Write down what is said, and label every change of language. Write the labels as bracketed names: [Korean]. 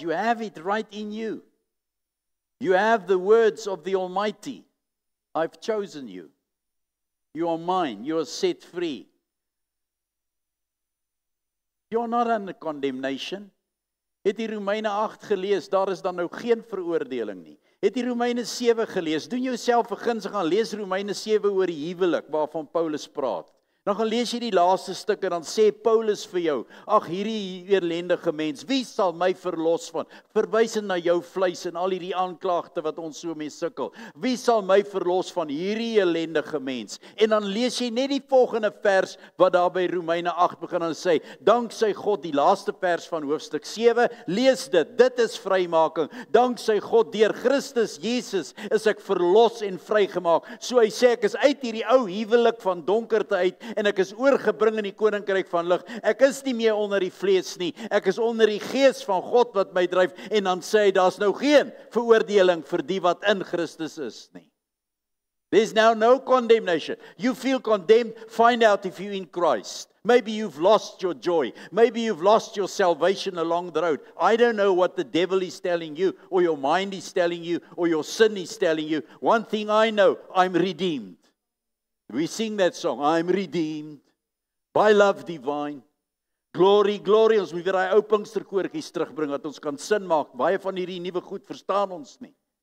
[English] You have it right in you. You have the words of the Almighty. I've chosen you. You are mine. You are set free. You're not under condemnation. [Afrikaans] Het die Romeine 8 gelees, daar is dan nou geen veroordeling nie. Het die Romeine 7 gelees, doen jouself 'n guns, gaan lees Romeine 7 oor die huwelik, waarvan Paulus praat. Dan gaan lees jy die laaste stuk en dan sê Paulus vir jou, ag hierdie elendige mens, wie sal my verlos van? Verwysend na jou vleis en al hierdie aanklagte wat ons so mee sukkel. Wie sal my verlos van hierdie elendige mens? En dan lees jy net die volgende vers wat daar by Romeine 8 begin en sê, danksy God, die laaste vers van hoofstuk 7, lees dit is vrymaking. Danksy God, deur Christus Jesus is ek verlos en vrygemaak. So hy sê ek is uit hierdie ou huwelik van donkerte uit en ek is oorgebring in die koninkryk van lig. Ek is nie meer onder die vlees nie. Ek is onder die gees van God wat my dryf. En dan sê hy, daar's nou geen veroordeling vir die wat in Christus is nie. [English] There's now no condemnation. You feel condemned, find out if you're in Christ. Maybe you've lost your joy. Maybe you've lost your salvation along the road. I don't know what the devil is telling you, or your mind is telling you, or your sin is telling you. One thing I know, I'm redeemed. We sing that song, I'm redeemed, by love divine. Glory, glory, [Afrikaans] ons moet weer daai ou Pinksterkoortjies terugbring, dat ons kan sin maak. Baie van hierdie nuwe goed verstaan ons nie.